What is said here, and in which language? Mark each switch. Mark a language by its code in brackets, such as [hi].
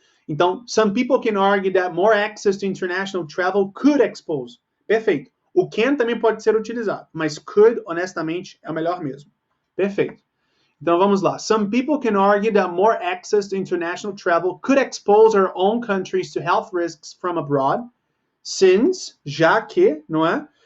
[pt] Então, [en] some people can argue that more access to international travel could expose. [pt] Perfeito. O can também pode ser utilizado, mas could, honestamente, é o melhor mesmo. Perfeito. Então, vamos lá. [en] Some people can argue that more access to international travel could expose our own countries to health risks from abroad, since, [pt] já que, não é?